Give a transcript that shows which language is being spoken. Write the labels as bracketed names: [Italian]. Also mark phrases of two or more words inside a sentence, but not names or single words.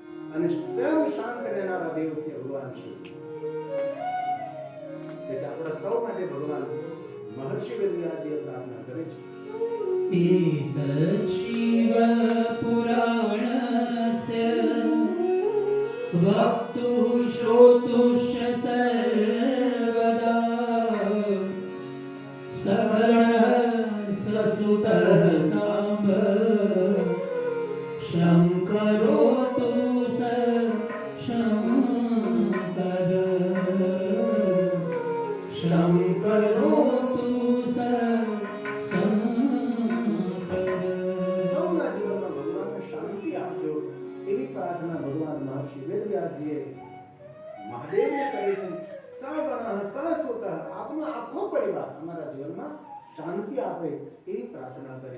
[Gujarati] અને સ્વયં શાંત રહેનારા દેવ છે ભગવાન શિવ. એટલે આપણા સૌ માટે ભગવાન મહર્ષિ વેદવ્યાસજીએ પ્રાર્થના કરે છે. [Sanskrit] एतत् शिवपुराणस्य वक्तुः श्रोतुश्च सर्वदा सगणः ससुतः साम्ब शङ्करोतु स शङ्कर शङ्करोतु स [Gujarati] સૌના જીવનમાં ભગવાનને શાંતિ આપજો એવી પ્રાર્થના ભગવાન મહર્ષિ વેદવ્યાસજીએ મહાદેવને કરી છે. [Sanskrit] સગણ સસુત [Gujarati] આપનો આખો પરિવાર અમારા જીવનમાં શાંતિ આપે એવી પ્રાર્થના કરી.